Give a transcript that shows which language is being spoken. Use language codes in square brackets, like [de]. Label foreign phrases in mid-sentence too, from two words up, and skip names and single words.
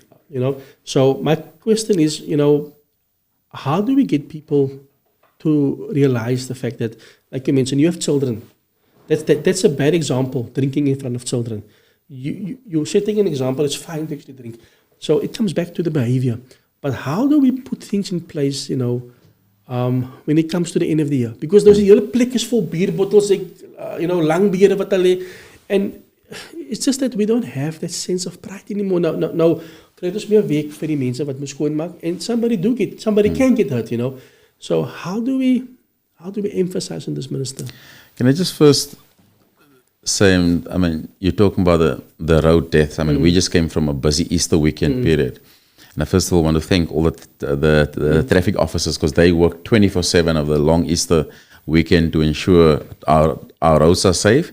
[en] So my question is, how do we get people to realize the fact that, like you mentioned, you have children. That's a bad example, drinking in front of children. You're setting an example, it's fine to actually drink. So it comes back to the behavior. But how do we put things in place, when it comes to the end of the year? Because there's a [af] hele plek is vol [en] beer bottles, [af] lang biere wat hulle, [en] and it's just that we don't have that sense of pride anymore. [af] Nou kry ons meer week vir die mense wat moet skoonmaak, [en] and somebody can get hurt, So how do we emphasize on this, Minister? Can I just first say, you're talking about the road deaths. We just came from a busy Easter weekend period. And I first of all want to thank all the traffic officers because they work 24/7 of the long Easter weekend to ensure our roads are safe.